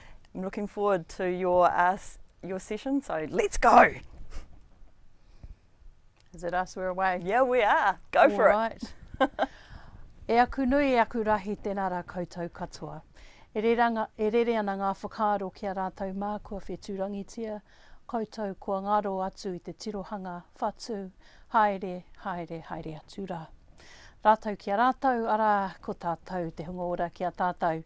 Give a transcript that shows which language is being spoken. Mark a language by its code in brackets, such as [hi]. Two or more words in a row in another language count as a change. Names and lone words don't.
[en] I'm looking forward to your session, so let's go. Is it us? We're away. Yeah, we are. Go for it. [mi] E aku nui e aku rahi tēnā rā koutou katoa. E rere ana ngā whakaaro kia rātou mā kua whetūrangitia, koutou kua ngaro atu I te tirohanga whatu, haere, haere, haere atu rā. Rātou kia rātou, ara ko tātou te hunga ora kia tātou.